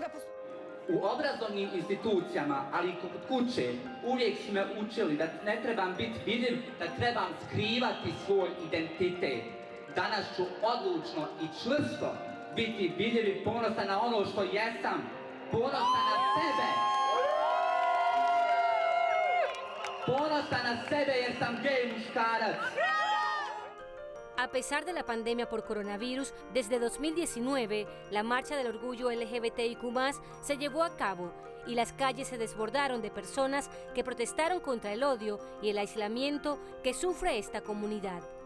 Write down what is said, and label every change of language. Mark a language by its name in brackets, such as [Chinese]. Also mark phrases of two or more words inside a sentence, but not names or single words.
[Bosnian] U obrazovnim institucijama, ali i kod kuće, uvijek su me učili da ne trebam biti vidljiv, da trebam skrivati svoj identitet. Danas ću odlučno i čvrsto biti vidljiv i ponosan na ono što jesam, ponosan na sebe. Ponosan na sebe jer sam gej muškarac. [Spanish] A pesar de la pandemia por coronavirus, desde 2019, la Marcha del Orgullo LGBTIQ+, se llevó a cabo y las calles se desbordaron de personas que protestaron contra el odio y el aislamiento que sufre esta comunidad.